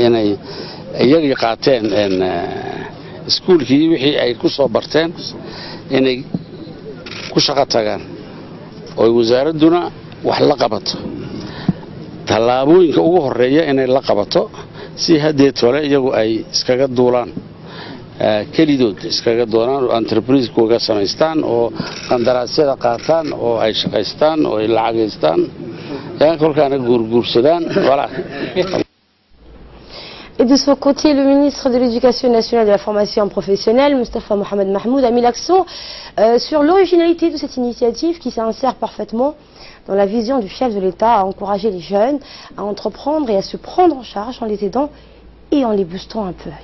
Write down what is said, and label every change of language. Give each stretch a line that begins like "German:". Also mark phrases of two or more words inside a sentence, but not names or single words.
Somali: inay iyagii qaateen iskuulkii wixii ay ku soo barteen inay ku shaqo tagaan oo wasaaraduna wax la qabato tallaabooyinka ugu horeeya inay la qabato si haddii tole iyagu ay iskaga duulaan kelidood iskaga doonaan oo entreprise-kooga samaystaan oo qandaraasyada qaataan oo ay shaqaystaan oo ay lacageystaan kolkaana guurguursadaan voilà.
French: Et de son côté, le ministre de l'Éducation nationale et de la formation professionnelle, Moustapha Mohamed Mahmoud, a mis l'accent sur l'originalité de cette initiative qui s'insère parfaitement dans la vision du chef de l'État à encourager les jeunes à entreprendre et à se prendre en charge en les aidant et en les boostant un peu.